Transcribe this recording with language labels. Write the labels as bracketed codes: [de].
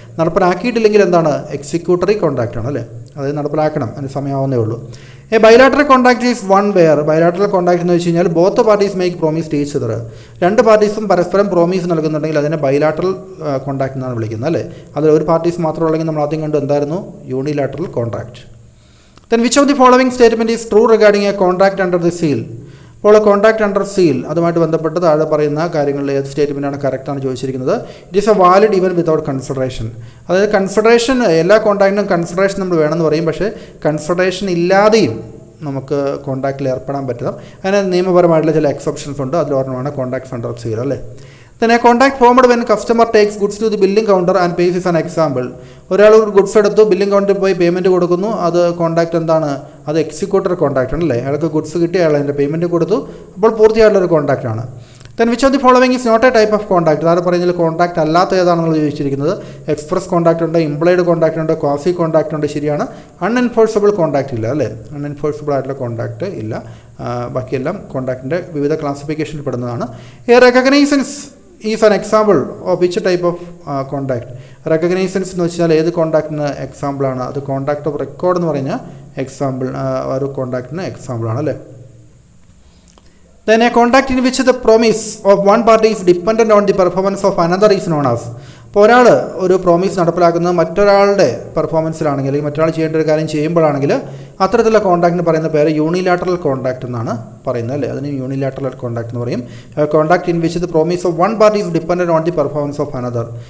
[ml] നടപ്പിലാക്കിയിട്ടില്ലെങ്കിൽ എന്താണ്, executory contract ആണ് അല്ലേ, അതായത് നടപ്പിലാക്കണം, അതിന് സമയമാവുന്നേ ഉള്ളൂ. [en] a bilateral contract is one where, [ml] bilateral contract എന്ന് വെച്ച് കഴിഞ്ഞാൽ [en] both parties make promise to each other, [ml] രണ്ട് പാർട്ടീസും പരസ്പരം പ്രോമിസ് നൽകുന്നുണ്ടെങ്കിൽ അതിനെ ബൈലാറ്ററൽ കോൺട്രാക്ട് എന്നാണ് വിളിക്കുന്നത് അല്ലേ. അതിൽ ഒരു പാർട്ടീസ് മാത്രം ഉള്ളെങ്കിൽ നമ്മൾ ആദ്യം കണ്ടു എന്തായിരുന്നു, unilateral contract. [en] Then which of the following statement is true regarding a contract under the seal? [ml] അപ്പോൾ കോൺട്രാക്ട് അണ്ടർ സീൽ അതുമായിട്ട് ബന്ധപ്പെട്ട് താഴെ പറയുന്ന കാര്യങ്ങളിൽ ഏത് സ്റ്റേറ്റ്മെൻറ്റാണ് കറക്റ്റാണ് ചോദിച്ചിരിക്കുന്നത്. [en] it is a valid even without consideration, [ml] അതായത് കൺസിഡറേഷൻ എല്ലാ കോൺട്രാക്റ്റിനും കൺസിഡറേഷൻ നമ്മൾ വേണമെന്ന് പറയും, പക്ഷേ കൺസിഡറേഷൻ ഇല്ലാതെയും നമുക്ക് കോൺട്രാക്റ്റിൽ ഏർപ്പെടാൻ പറ്റും. അതിന് നിയമപരമായിട്ടുള്ള ചില എക്സെപ്ഷൻസ് ഉണ്ട്, അതിലൊരെണ്ണമാണ് കോൺട്രാക്ട്സ് അണ്ടർ സീൽ അല്ലേ. [en] Then a contract formed when customer takes goods to the billing counter and pays is an example. [ml] ഒരാൾ ഒരു ഗുഡ്സ് എടുത്തു, ബില്ലിംഗ് കൗണ്ടറിൽ പോയി പേയ്മെൻറ്റ് കൊടുക്കുന്നു, അത് കോൺട്രാക്റ്റ് എന്താണ്, അത് എക്സിക്യൂട്ടർ കോൺട്രാക്റ്റ് ആണല്ലേ. അയാൾക്ക് ഗുഡ്സ് കിട്ടി, അയാൾ അതിൻ്റെ പേയ്മെൻറ്റ് കൊടുത്തു, അപ്പോൾ പൂർത്തിയായിട്ടുള്ളൊരു കോൺട്രാക്റ്റാണ്. [en] Then which of the following is not a type of contract? [ml] അതാണ് പറയുന്നത് കോൺട്രാക്റ്റ് അല്ലാത്ത ഏതാണെന്ന് ചോദിച്ചിരിക്കുന്നത്. എക്സ്പ്രസ് കോൺട്രാക്റ്റ് ഉണ്ട്, ഇംപ്ലോയിഡ് കോൺട്രാക്റ്റ് ഉണ്ട്, ക്വാസി കോൺട്രാക്റ്റ് ഉണ്ട്, ശരിയാണ്. അൺഎൻഫോഴ്സബിൾ കോൺട്രാക്റ്റ് ഇല്ല അല്ലേ, അൺഎൻഫോഴ്സബിൾ ആയിട്ടുള്ള കോൺട്രാക്റ്റ് ഇല്ല. ബാക്കിയെല്ലാം കോൺട്രാക്റ്റിൻ്റെ വിവിധ ക്ലാസിഫിക്കേഷനിൽ പെടുന്നതാണ്. [en] A recognizance is an example of which type of contract. [ml] Reconnaissance എന്ന് വെച്ചാൽ ഏത് കോൺട്രാക്റ്റിന് എക്സാമ്പിളാണ്, അത് കോൺട്രാക്ട് ഓഫ് റെക്കോർഡ് എന്ന് പറഞ്ഞാൽ എക്സാമ്പിൾ, ഒരു കോൺട്രാക്റ്റിന് എക്സാമ്പിളാണ് അല്ലേ. [en] Then a contract in which the promise of one party is dependent on the performance of another is known as. [ml] ഇപ്പോൾ ഒരാൾ ഒരു പ്രോമിസ് നടപ്പിലാക്കുന്നത് മറ്റൊരാളുടെ പെർഫോമൻസിലാണെങ്കിൽ, അല്ലെങ്കിൽ മറ്റൊരാൾ ചെയ്യേണ്ട ഒരു കാര്യം ചെയ്യുമ്പോഴാണെങ്കിൽ അത്തരത്തിലുള്ള കോൺട്രാക്റ്റിന് പറയുന്ന പേര് യൂണിലാറ്ററൽ കോൺട്രാക്റ്റ് എന്നാണ് പറയുന്നത് അല്ലേ. അതിന് യൂണിലാറ്ററൽ കോൺട്രാക്റ്റ് എന്ന് പറയും. [en] Contract in which the promise of one party is dependent on the performance of another.